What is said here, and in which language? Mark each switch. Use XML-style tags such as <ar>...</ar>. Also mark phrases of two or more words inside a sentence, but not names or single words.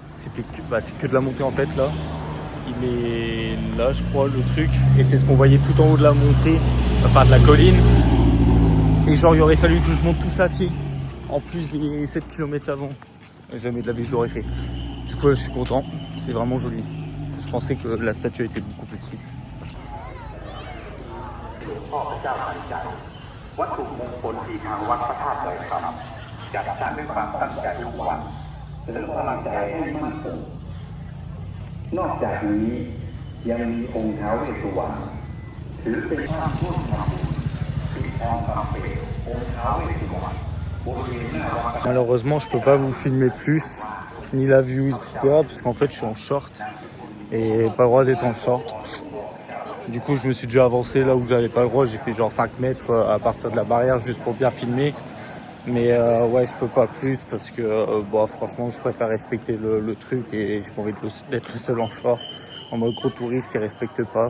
<fr>C'est que de la montée en fait là. Il est là, je crois, le truc. Et c'est ce qu'on voyait tout en haut de la montée, enfin de la colline. Et genre, il aurait fallu que je monte tout ça à pied. En plus des 7 km avant. Jamais de la vie je l'aurais fait. Du coup, je suis content. C'est vraiment joli. Je pensais que la statue était beaucoup plus petite.</fr> <th>วัตถุมงคลที่ทางวัดพระธาตุดอยคำจัดสร้างด้วยความตั้งใจทุกวันเสริมพลังใจให้มั่นคงนอกจากนี้ยังมีองค์ท้าวเวสสุวรรณถือเป็นภาพร่วมทำบุญปิดทองคำเปลวองค์ท้าวเวสสุวรรณบริเวณหน้าวัด</th> <fr>Malheureusement, je peux pas vous filmer plus, ni la vue, etc. Parce qu'en fait, je suis en short et pas le droit d'être en short. Du coup, je me suis déjà avancé là où j'avais pas le droit. J'ai fait genre 5 mètres à partir de la barrière juste pour bien filmer. Mais ouais, je peux pas plus parce que franchement, je préfère respecter le truc et j'ai pas envie d'être le seul en short, en mode gros touriste qui respecte pas.</fr>